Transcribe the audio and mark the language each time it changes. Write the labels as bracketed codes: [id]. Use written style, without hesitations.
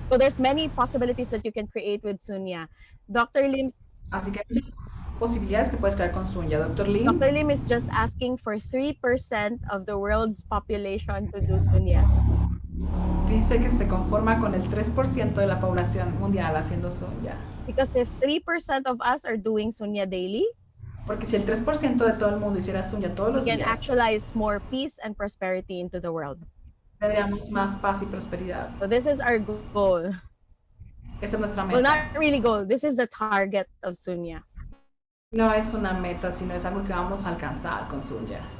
[en] So there's many possibilities that you can create with Sunya. Dr. Lim [es] Así que hay muchas posibilidades que puedes crear con Sunya. [en] Dr. Lim Dr. Lim is just asking for 3% of the world's population to do Sunya. [es] dice que se conforma con el 3% de la población mundial haciendo Sunya. [en] Because if 3% of us are doing Sunya daily, [es] Porque si el 3% de todo el mundo hiciera Sunya todos [en] we [es] los [en] can [es] días, [en] actualize more peace and prosperity into the world. [es] tendríamos más paz y prosperidad. [en] So this is our goal. [es] Esa es nuestra [en] Well, not really goal. This is the target of Sunya. [es] No es una meta, sino es algo que vamos a alcanzar con Sunya.